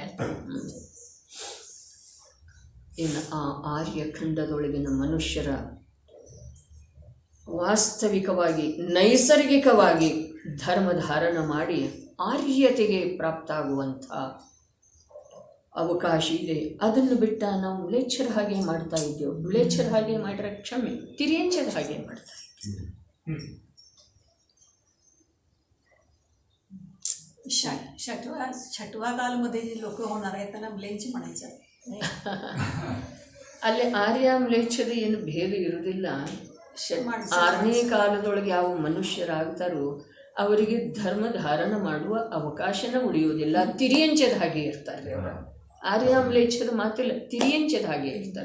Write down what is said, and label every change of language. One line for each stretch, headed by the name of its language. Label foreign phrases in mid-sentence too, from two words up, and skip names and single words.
Kannada: ಇನ್ನು ಆ ಆರ್ಯಖಂಡದೊಳಗಿನ ಮನುಷ್ಯರ ವಾಸ್ತವಿಕವಾಗಿ ನೈಸರ್ಗಿಕವಾಗಿ ಧರ್ಮ ಧಾರಣ ಮಾಡಿ ಆರ್ಯತೆಗೆ ಪ್ರಾಪ್ತ ಆಗುವಂಥ ಅವಕಾಶ ಇದೆ. ಅದನ್ನು ಬಿಟ್ಟ ನಾವು ಮ್ಲೇಚ್ಛರ ಹಾಗೆ ಮಾಡ್ತಾ ಇದ್ದೇವೆ. ಮ್ಲೇಚ್ಛರ ಹಾಗೆ ಮಾಡಿದ್ರೆ ಕ್ಷಮೆ, ತಿರಿಯಂಚದ ಹಾಗೆ ಮಾಡ್ತಾ ಇದ್ದೇವೆ.
Marathi: छठवा कालमध्ये जे लोक होणार आहेत त्यांना ब्लेंच म्हणायचं.
Kannada: ಅಲ್ಲಿ ಆರ್ಯ ಮ್ಲೇಚ್ಛದ ಏನು ಭೇದ ಇರುವುದಿಲ್ಲ. 6ನೇ ಕಾಲದೊಳಗೆ ಯಾವ ಮನುಷ್ಯರಾಗ್ತಾರೋ ಅವರಿಗೆ ಧರ್ಮ ಧಾರಣ ಮಾಡುವ ಅವಕಾಶನ ಉಳಿಯುವುದಿಲ್ಲ. ತಿರಿಯಂಚದ ಹಾಗೆ ಇರ್ತಾರೆ ಅವರು. ಆರ್ಯ ಮ್ಲೇಚ್ಛದ ಮಾತಿಲ್ಲ, ತಿರಿಯಂಚದ ಹಾಗೆ ಇರ್ತಾರೆ.